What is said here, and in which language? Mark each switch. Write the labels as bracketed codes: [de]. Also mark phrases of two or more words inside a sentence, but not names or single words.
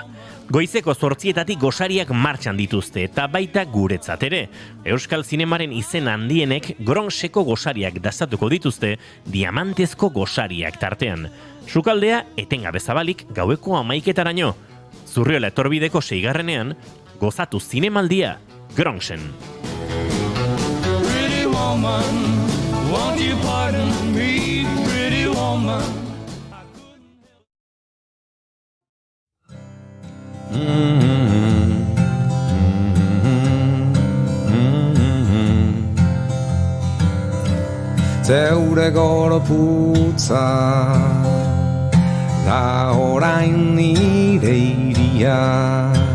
[eu] Goizeko 8:00 gosariak martxan dituzte eta baita guretzat ere. Euskal zinemaren izen handienek Gronxeko gosariak dastatuko dituzte, diamantezko gosariak tartean. Sukaldea etengabe zabalik gaueko 11:00-raino. Zurriola etorbideko 6. gozatu zinemaldia Gronxen. [en] Pretty woman, won't you pardon me, pretty woman? [eu] Zeure gorputza da orain nire iria.